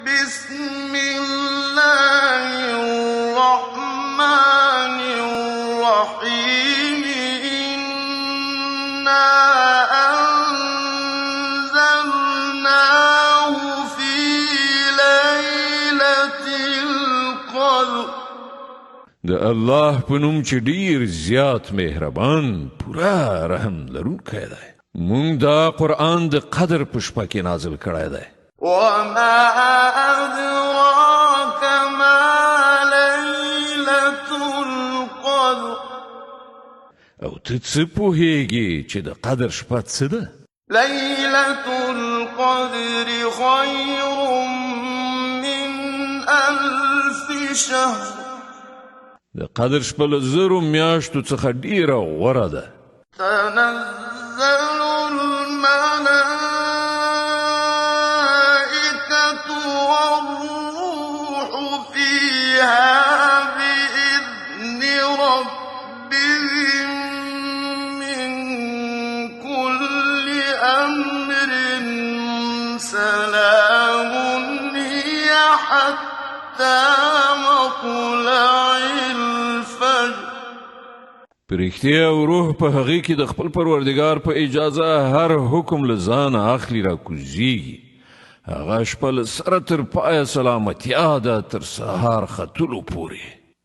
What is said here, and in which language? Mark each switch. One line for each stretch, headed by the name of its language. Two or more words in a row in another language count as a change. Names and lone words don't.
Arabic: بسم الله الرحمن الرحيم إنا أنزلناه في ليلة القدر
Pashto: د الله په نوم چې ډیر زیات مهربان پورا رحم لرونکی دی. مونږ دا قرآن د قدر په شپه کې نازل کړی دی.
Arabic: وما أدراك ما ليلة القدر
Pashto: او ته څه پوهیږي چې د قدر شپه څه ده؟
Arabic: ليلة القدر خير من 1000 شهر
Pashto: د قدر شپه له 1000 میاشتو څخه ډیره غوره ده.
Arabic: تنزل الملائكة والروح فيها بإذن ربهم من كل أمر سلام هي حتى مطلع الفجر.
Pashto: پرښتیا او روح په هغې کې د خپل پروردګار په اجازه هر حکم له ځانه اخلي را کوزیږي. هغه شپه له سره تر پایه سلامتیا ده تر سهار ختلو پورې.